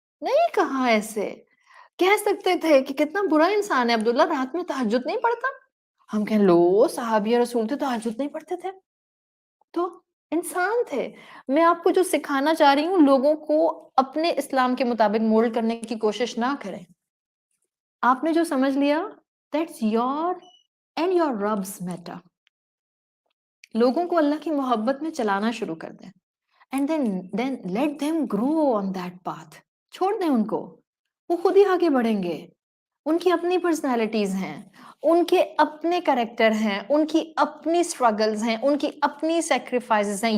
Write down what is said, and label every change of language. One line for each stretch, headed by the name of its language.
Urdu: نہیں کہا ایسے. کہہ سکتے تھے کہ کتنا برا انسان ہے عبداللہ، رات میں تہجد نہیں پڑھتا. ہم کہیں لو صحابیہ رسول تھے، تہجد نہیں پڑھتے تھے، تو انسان تھے. میں آپ کو جو سکھانا چاہ رہی ہوں، لوگوں کو اپنے اسلام کے مطابق مولڈ کرنے کی کوشش نہ کریں. آپ نے جو سمجھ لیا
English: that's your and your Rabb's matter.
Urdu: لوگوں کو اللہ کی محبت میں چلانا شروع کر دیں
English: and then let them grow on that path.
Urdu: چھوڑ دیں ان کو، وہ خود ہی آگے بڑھیں گے. ان کی اپنی پرسنالٹیز ہیں، ان کے اپنے کریکٹر ہیں، ان کی اپنی اسٹرگلز ہیں، ان کی اپنی سیکریفائسز ہیں.